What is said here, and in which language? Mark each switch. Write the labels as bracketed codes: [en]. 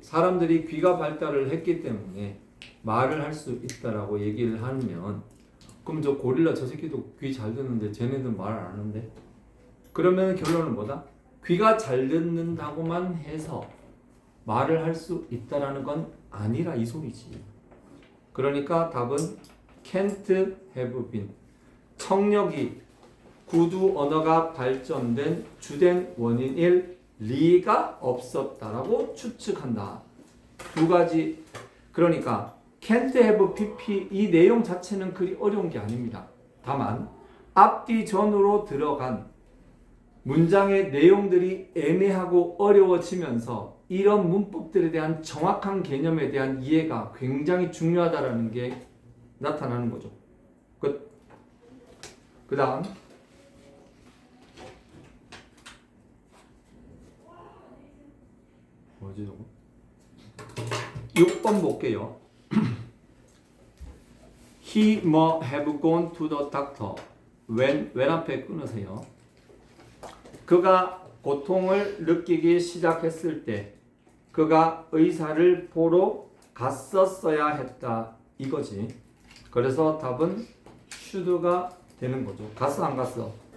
[ko] 사람들이 귀가 발달을 했기 때문에 말을 할 수 있다라고 얘기를 하면 그럼 저 고릴라 저 새끼도 귀 잘 듣는데 쟤네들 말 안 하는데? 그러면 결론은 뭐다? 귀가 잘 듣는다고만 해서 말을 할 수 있다라는 건 아니라 이 소리지. 그러니까 답은 [en] can't have been. [ko] 청력이 구두 언어가 발전된 주된 원인일 리가 없었다라고 추측한다. 두 가지. 그러니까 can't have pp 이 내용 자체는 그리 어려운 게 아닙니다. 다만 앞뒤 전으로 들어간 문장의 내용들이 애매하고 어려워지면서 이런 문법들에 대한 정확한 개념에 대한 이해가 굉장히 중요하다라는 게 나타나는 거죠. 그 다음 뭐지 저거? 6번 볼게요. [en] He may have gone to the doctor. [ko] when 앞에 끊으세요. 그가 고통을 느끼기 시작했을 때 그가 의사를 보러 갔었어야 했다 이거지. 그래서 답은 should가 되는 거죠. 갔어 안 갔어?